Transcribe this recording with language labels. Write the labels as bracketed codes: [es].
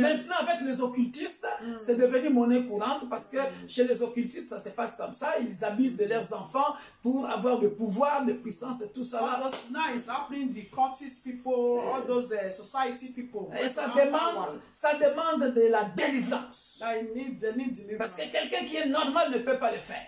[fr] maintenant avec les occultistes, c'est devenu monnaie courante parce que chez les occultistes, ça se passe comme ça. Ils abusent de leurs enfants pour avoir le pouvoir, de puissance et tout ça. [en] All those now it's happening. The cultist people, all those society people. [fr] Et ça demande de la délivrance. [en] They need deliverance. [fr] Parce que quelqu'un qui est normal ne peut pas le faire.